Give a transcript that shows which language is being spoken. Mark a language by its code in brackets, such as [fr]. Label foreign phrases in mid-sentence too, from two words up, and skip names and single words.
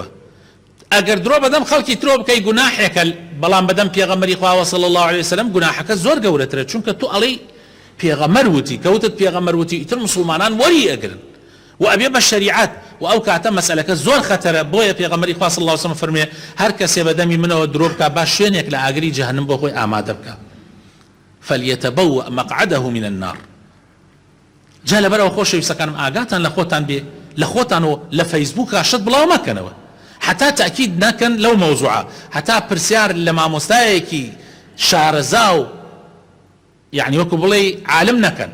[ckb] ئەگەر درۆ بەدەم خەڵکی ترۆ بکەی گوناحێکە، بەڵام بەدەم پێغەمبەری خوا [ar] صلی الله علیه وسلم [ckb] گوناحەکە زۆر گەورەترە، چونکە تو ئەڵێی پێغەمبەر وتی کەوتت پێغەمبەر وتی ئیتر مسلمانان وەری ئەگرن و ئەبێ بە شەریعەت و ئەو کاتە مەسئلەکە زۆر خەتەرە. بۆیە پێغەمبەری خوا [ar] صلی الله علیه وسلم [ckb] فەرمێ هەر کەسێ بەدەمی منەوە درۆ بکە با شوێنێک لە ئاگری جەهەنەم بۆ خۆی ئامادە بکە. [ar] فليتبوأ مقعده من النار. [ckb] جا لەبەرەوە خۆشەویستەکانم ئاگاتان لە خۆتان بێ، لە خۆتان و لە فەیسبووکە شت بڵاو مەکەنەوە، حتا تأکید نەکەن لەو مەوزوعە، حتا پرسیار لە مامۆستایەکی شارەزا و یعنی وەکو بڵێ عالم نەکەن.